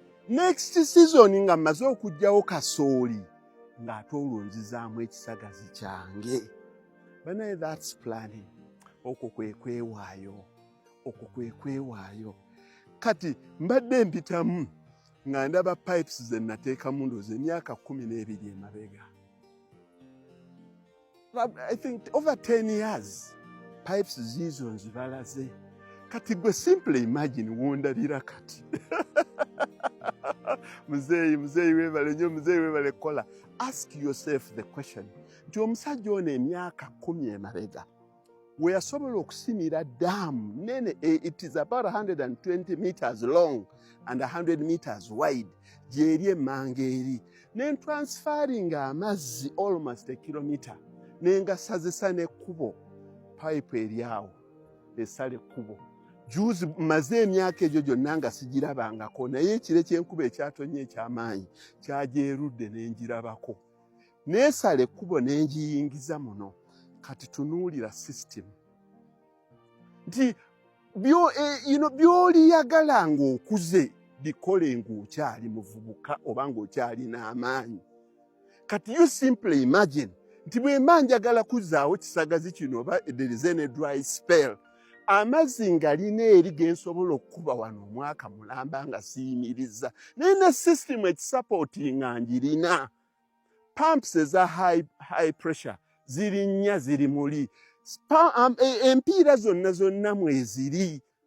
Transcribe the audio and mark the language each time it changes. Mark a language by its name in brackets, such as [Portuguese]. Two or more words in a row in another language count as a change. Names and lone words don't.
[English] Next season [Ganda] nga mmaze okuggyawo kasooli, ng'ate olwo nzizaamu ekisagazi kyange. Banaye, [English] that's planning. [Ganda] Okwo kwe kwewaayo. Okwo kwe kwewaayo. Kati mbadde mpitamu, nga ndaba pipes ze nateekamu ndowooza emyaka kkumi n'ebiri emabega. [English] I think over ten years, pipes [Ganda] ziizo nzibalaze. Kati gwe [English] simply imagine [Ganda] wondabira kati. Muzeeyi, muzeeyi weebale nnyo, muzeeyi weebale kola. [English] Ask yourself the question. [Ganda] Nti omusajja ono emyaka kkumi emabega, we yasobola okusimira ddaamu nene, [English] eh, it is about a hundred and twenty meters long and a hundred meters wide, [Ganda] gy'eri emmanga eri. Ne ntransferinga amazzi [English] almost a kilometer, [Ganda] ne ngasazisa n'ekkubo, pipe eri awo, esala ekkubo. Juzi mmaze emyaka egyo gyonna nga sigirabangako, naye ekire ky'enkuba ekyatonnya eky'amaanyi kyagyerude ne ngirabako. Neesala ekkubo ne ngiyingiza muno. Kati tunuulira system. Nti byo-, [English] eh, you know, [Ganda] by'oliyagala ng'okuze, bikole ng'okyali muvubuka oba ng'okyali n'amaanyi. Kati [English] you simply imagine [Ganda] nti bwe mba njagala kuzzaawo kisagazi kino oba [English] there is any dry spell, [Ganda] amazzi nga lina eri ge nsobola okukuba wano omwaka mulamba nga siyimiriza. Naye ne system ekisapootinga ngirina. Pumps eza [English] high, high pressure [Ganda] ziri nnya ziri muli. Spa-, am-, e-, empiira zonna zonna mweziri.